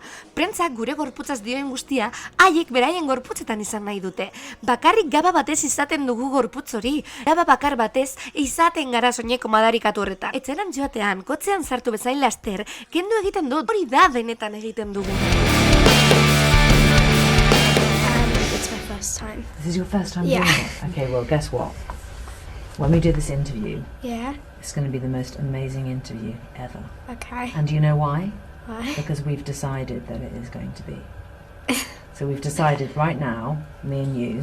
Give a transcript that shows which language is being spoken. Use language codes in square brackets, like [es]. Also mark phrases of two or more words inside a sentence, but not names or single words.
[eu] Prentsak gure gorputzaz dioen guztia, haiek beraien gorputzetan izan nahi dute. Bakarrik gaba batez izaten dugu gorputz hori, gaba bakar batez izaten gara soineko madarikatu horretan. Etxeran joatean, kotzean sartu bezain laster, kendu egiten dut, hori da benetan egiten dugu. [en] It's my first time. This is your first time Yeah. doing it? Okay, well, guess what? When we do this interview, Yeah, it's going to be the most amazing interview ever. okay. And do you know why? Why? Because we've decided that it is going to be. So we've decided right now, me and you,